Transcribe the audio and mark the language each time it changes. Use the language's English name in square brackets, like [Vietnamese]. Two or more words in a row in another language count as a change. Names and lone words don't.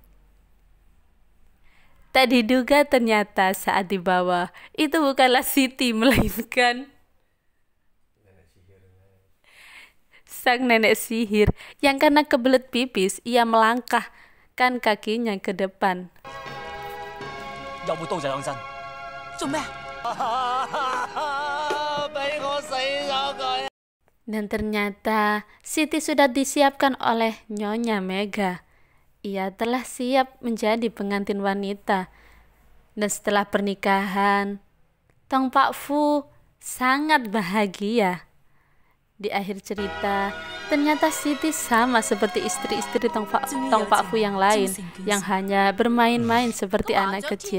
[Indonesian] Tak diduga ternyata saat dibawa, itu bukanlah Siti, melainkan sang nenek sihir yang karena kebelet pipis, ia melangkahkan kakinya ke depan. [Cantonese] 有冇刀仔兩身？做咩？俾我死咗佢！ [Indonesian] Dan ternyata Siti sudah disiapkan oleh Nyonya Mega. Ia telah siap menjadi pengantin wanita. Dan setelah pernikahan, Tong Pak Fu sangat bahagia. Di akhir cerita, ternyata Siti sama seperti istri-istri Tong Pak Fu yang lain, yang hanya bermain-main seperti anak kecil.